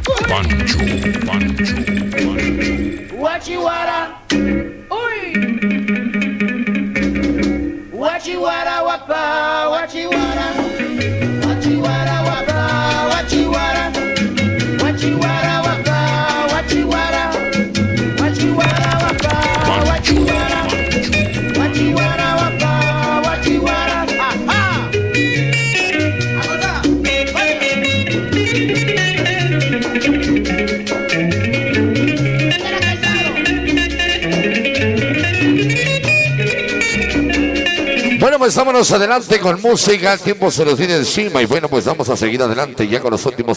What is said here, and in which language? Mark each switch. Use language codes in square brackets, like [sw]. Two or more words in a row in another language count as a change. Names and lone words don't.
[es] Pancho, Pancho, Pancho. Wachiwara, uy. Wachiwara wapa, wachiwara, wachiwara wapa, wachiwara, wachiwara wapa, wachiwara, wachiwara wapa, wachiwara, wachiwara wapa, wachiwara. Aha. Bueno, pues vámonos adelante con música, el tiempo se nos viene encima y bueno, pues vamos a seguir adelante ya con los últimos